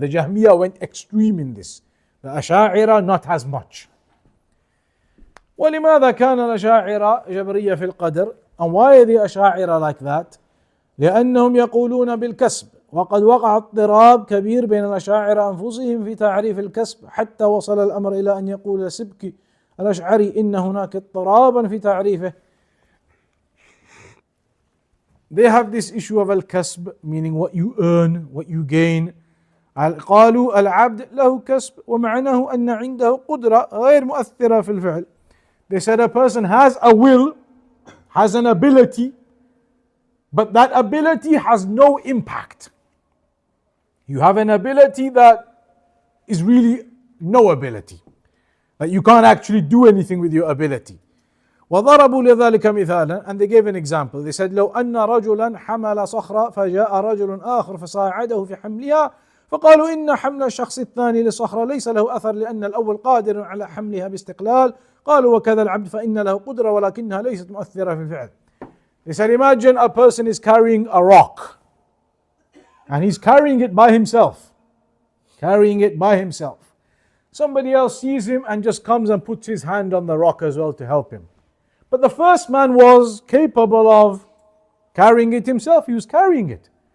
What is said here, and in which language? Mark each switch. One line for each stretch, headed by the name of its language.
English: The Jahmiyyah went extreme in this. The Asha'ira not as much.
Arabic: ولماذا كان الأشاعرة جبرية في القدر?
English: And why are the Asha'ira like that?
Arabic: لأنهم يقولون بالكسب وقد وقع اضطراب كبير بين الأشاعرة أنفسهم في تعريف الكسب حتى وصل الأمر إلى أن يقول سبكي الأشعري إن هناك اضطرابا في تعريفه.
English: They have this issue of al-kasb, meaning what you earn, what you gain.
Arabic: قالوا العبد له كسب ومعناه أن عنده قدرة غير مؤثرة في الفعل.
English: They said a person has a will, has an ability, but that ability has no impact. You have an ability that is really no ability. That you can't actually do anything with your ability.
Arabic: وضربوا لذلك مثالا,
English: and they gave an example. They said
Arabic: لو أن رجلا حمل صخرة فجاء رجل آخر فصاعده في حملها فقالوا إن حمل الشخص الثاني لصخرة ليس له أثر لأن الأول قادر على حملها باستقلال. قالوا وكذا العبد فإن له قدرة ولكنها ليست مؤثرة في الفعل.
English: They said, imagine a person is carrying a rock and he's carrying it by himself. Carrying it by himself. Somebody else sees him and just comes and puts his hand on the rock as well to help him. But the first man was capable of carrying it himself. He was carrying it.